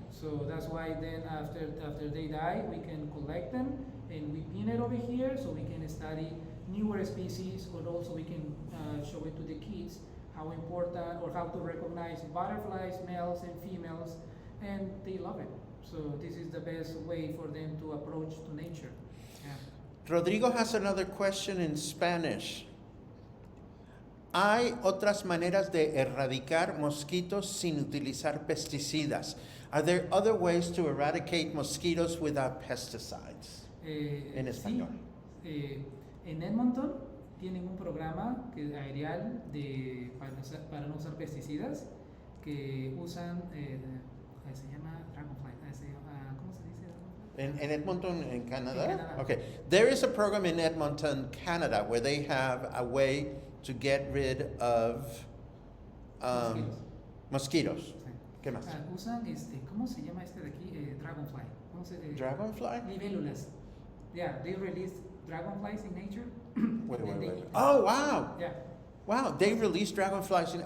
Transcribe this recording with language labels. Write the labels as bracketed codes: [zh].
[en] So that's why then after they die, we can collect them and we pin it over here so we can study newer species, or also we can show it to the kids how important or how to recognize butterflies, males and females, and they love it. So this is the best way for them to approach to nature. Yeah. Rodrigo has another question in Spanish. [es] ¿Hay otras maneras de erradicar mosquitos sin utilizar pesticidas? [en] Are there other ways to eradicate mosquitoes without pesticides? [es] En español. Sí, en Edmonton tienen un programa aerial para no usar pesticidas, que usan, se llama Dragonfly, ¿cómo se dice Dragonfly? [en] In Edmonton, in Canada? In Canada. Okay. There is a program in Edmonton, Canada, where they have a way to get rid of mosquitoes. [es] Sí. ¿Qué más? Usan, ¿cómo se llama de aquí? [en] Dragonfly. Dragonfly? [es] Libélulas. [en] Yeah, they release dragonflies in nature. Wait. Oh, wow. Yeah. Wow, they release dragonflies in.